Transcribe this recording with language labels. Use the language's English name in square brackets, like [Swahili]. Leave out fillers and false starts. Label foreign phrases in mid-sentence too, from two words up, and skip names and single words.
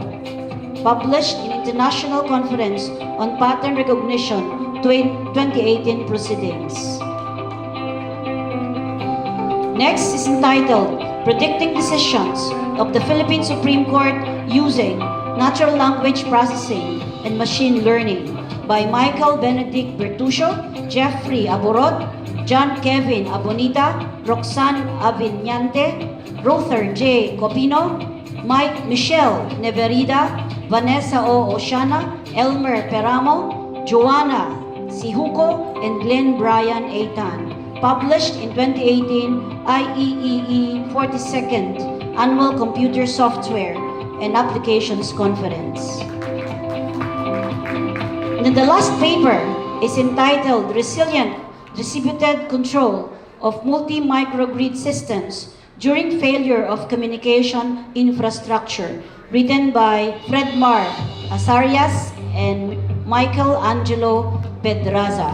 [English] Published in International Conference on Pattern Recognition 2018 Proceedings. Next is entitled Predicting Decisions of the Philippine Supreme Court Using Natural Language Processing and Machine Learning by Michael Benedict Bertuccio, Jeffrey Aborod, John Kevin Abonita, Roxanne Aviñante, Ruther J. Copino, Mike Michelle Neverida, Vanessa O. Oceana, Elmer Peramo, Joanna Sihuko, and Glenn Brian A. Tan. Published in 2018 IEEE 42nd Annual Computer Software and Applications Conference. And then the last paper is entitled Resilient Distributed Control of Multi-Microgrid Systems During Failure of Communication Infrastructure, written by Fredmar Azarias and Michael Angelo Pedraza.